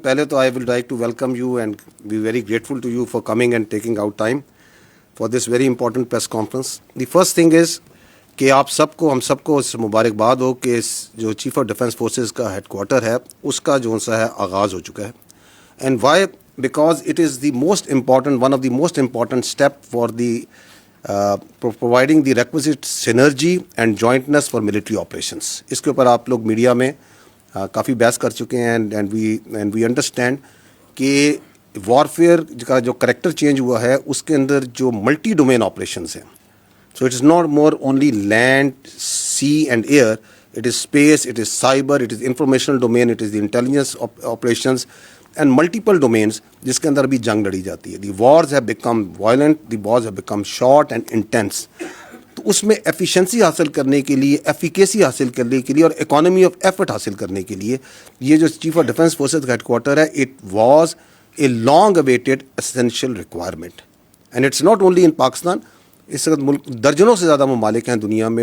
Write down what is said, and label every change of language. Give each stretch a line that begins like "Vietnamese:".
Urdu: पहले तो
English: I will like to welcome you and be very grateful to you for coming and taking out time for this very important press conference. The first thing is
Urdu: کہ آپ سب کو ہم سب کو اس مبارکباد ہو کہ اس جو چیف آف ڈیفنس فورسز کا head quarter ہے اس کا جو سا ہے آغاز ہو چکا ہے.
English: And why because it is the most important one of the most important step for the providing the requisite synergy and jointness for military operations.
Urdu: اس کے اوپر آپ لوگ میڈیا میں کافی بحث کر چکے ہیں
English: and we understand
Urdu: کہ وارفیئر کا جو کریکٹر چینج ہوا ہے اس کے اندر جو ملٹی ڈومین آپریشنس ہیں.
English: So it is not more only land, sea and air, it is space, it is cyber, it is informational domain, it is the intelligence operations and multiple domains
Urdu: جس کے اندر بھی جنگ لڑی جاتی ہے.
English: The wars have become violent, the wars have become short and intense.
Urdu: تو اس میں efficiency حاصل کرنے کے لیے, ایفیکیسی حاصل کرنے کے لیے اور اکانومی آف ایفرٹ حاصل کرنے کے لیے یہ جو چیف آف ڈیفنس فورسز کا ہیڈ کوارٹر ہے
English: It was a long awaited essential requirement. And it's not only in Pakistan.
Urdu: اس وقت ملک درجنوں سے زیادہ ممالک ہیں دنیا میں.